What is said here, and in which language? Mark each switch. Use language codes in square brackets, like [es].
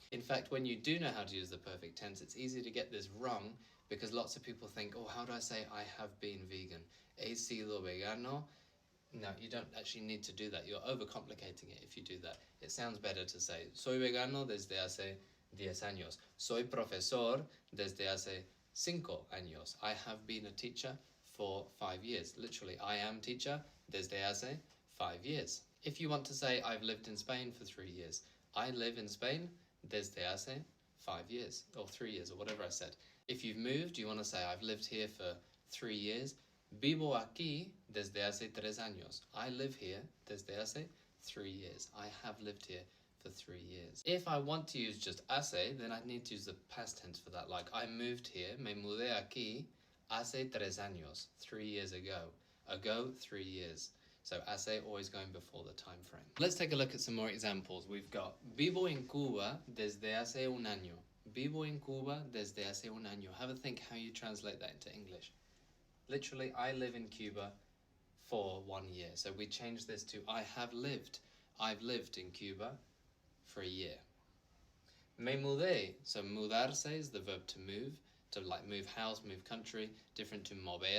[en] In fact, when you do know how to use the perfect tense, it's easy to get this wrong, because lots of people think, oh, how do I say I have been vegan? [es] He sido vegano. [en] No, you don't actually need to do that. You're overcomplicating it if you do that. It sounds better to say, [es] soy vegano desde hace 10 años. Soy profesor desde hace 5 años. [en] I have been a teacher for 5 years. Literally, I am teacher desde hace 5 years. If you want to say, I've lived in Spain for 3 years. I live in Spain desde hace 5 years, or 3 years, or whatever I said. If you've moved, you want to say, I've lived here for 3 years. [es] Vivo aquí desde hace 3 años. [en] I live here desde hace 3 years. I have lived here for 3 years. If I want to use just hace, then I'd need to use the past tense for that. Like, I moved here, [es] me mudé aquí hace 3 años, [en] 3 years ago. Ago, 3 years. So hace always going before the time frame. Let's take a look at some more examples. We've got [es] vivo en Cuba desde hace un año. Vivo en Cuba desde hace un año. [en] Have a think how you translate that into English. Literally, I live in Cuba for 1 year. So we change this to I have lived. I've lived in Cuba for a year. [es] Me mudé. [en] So mudarse is the verb to move like move house, move country, different to mover.